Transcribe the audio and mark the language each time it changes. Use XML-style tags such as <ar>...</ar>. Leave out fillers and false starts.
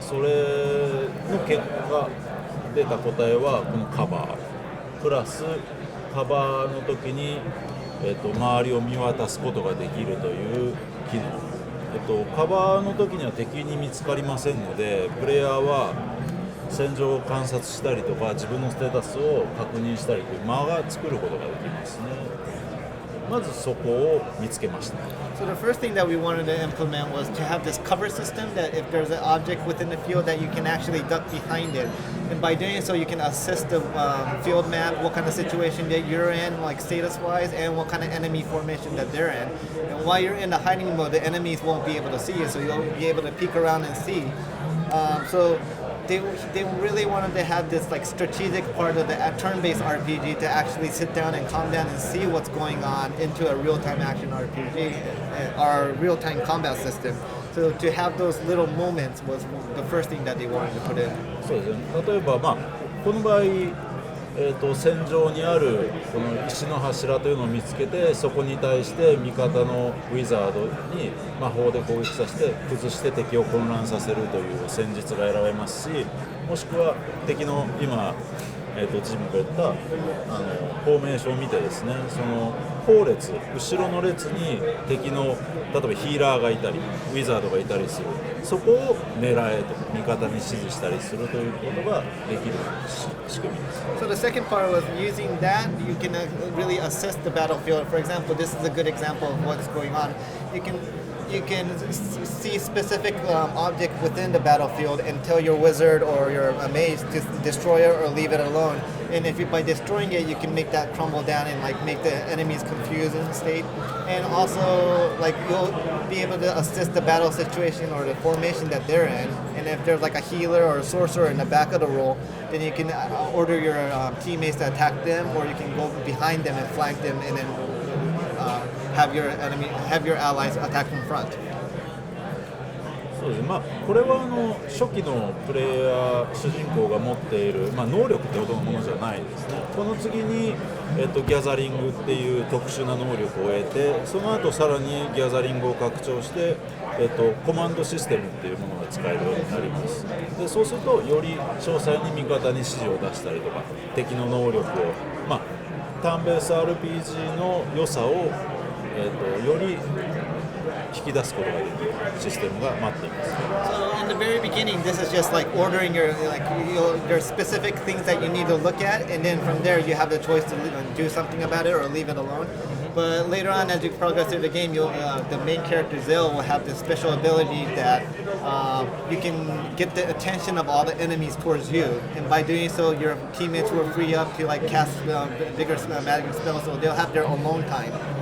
<ja>それの結果出た答えはこのカバープラスカバーの時に、周りを見渡すことができるという機能、カバーの時には敵に見つかりませんので、プレイヤーは戦場を観察したりとか自分のステータスを確認したりという間が作ることができますね。まずそこを見つけました。</ja> <en>So the first thing that we wanted to implement was to have this cover system that if there's an object within the field that you can actually duck behind it. And by doing so, you can assess the field map, what kind of situation that you're in, like status-wise, and what kind of enemy formation that they're in. And while you're in the hiding mode, the enemies won't be able to see you, so you'll be able to peek around and see. So they really wanted to have this like strategic part of the turn-based RPG to actually sit down and calm down and see what's going on into a real-time action RPG or real-time combat system. So to have those little moments was the first thing that they wanted to put in.</en> <ja>そうですね。例えばこの場合、戦場にあるこの石の柱というのを見つけて、そこに対して味方のウィザードに魔法で攻撃させて崩して敵を混乱させるという戦術が選べますし、もしくは敵の今チームが言ったフォーメーションを見てですね、その後列後ろの列に敵の例えばヒーラーがいたりウィザードがいたりする、そこを狙えと味方に指示したりするということができる仕組みです。</ja> <en>So the second part was using that you can really assess the battlefield. For example, this is a good example of what's going on. You can see specific object within the battlefield and tell your wizard or your mage to destroy it or leave it alone. And if by destroying it, you can make that crumble down and like make the enemies confused in state. And also like you'll be able to assist the battle situation or the formation that they're in. And if there's like a healer or a sorcerer in the back of the roll, then you can order your teammates to attack them, or you can go behind them and flank them, and then have your allies attack from front.</en> <ja>そうですね、これは初期のプレイヤー主人公が持っている、能力ってほどのものじゃないですね。この次に、ギャザリングっていう特殊な能力を得て、その後さらにギャザリングを拡張して、コマンドシステムっていうものが使えるようになります。でそうするとより詳細に味方に指示を出したりとか、敵の能力を、ターンベース RPG の良さを、より引き出すことができるシステムが待っています。</ja> <en>So in the very beginning, this is just like ordering your specific things that you need to look at, and then from there you have the choice to do something about it or leave it alone. But later on, as you progress through the game, the main character Zill will have this special ability that you can get the attention of all the enemies towards you, and by doing so, your teammates will free up to like cast bigger magic spells, so they'll have their alone time.</en>